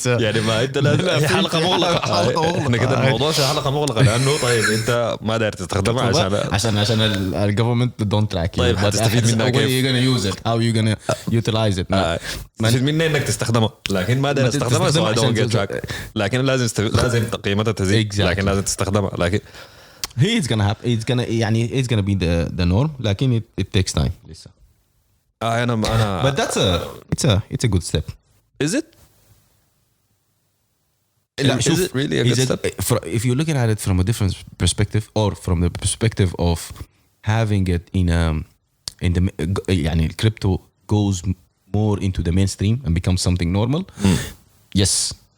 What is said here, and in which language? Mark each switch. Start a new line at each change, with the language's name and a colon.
Arabic: يعني ما انت لازم حلقة مغلقة احنا كده الموضوع حلقة مغلقة لانه طيب انت ما داير تستخدمها
English: عشان ال government don't track you.
Arabic: طيب هتستفيد منها كيف؟
English: How you gonna use it? How you gonna utilize it?
Arabic: تستفيد منها انك تستخدمها لكن ما داير تستخدمها
English: so I don't get track
Arabic: لكن لازم قيمتها تزيد لكن لازم تستخدمها لكن
English: it's gonna be the norm لكن it takes time لسه.
Arabic: أنا
English: but it's a good step. Is it?
Arabic: لا
English: Is
Arabic: شوف
English: it really a good step? if you're looking at it from a different perspective or from the perspective of having it in the يعني crypto goes more into the mainstream and becomes something normal. Yes.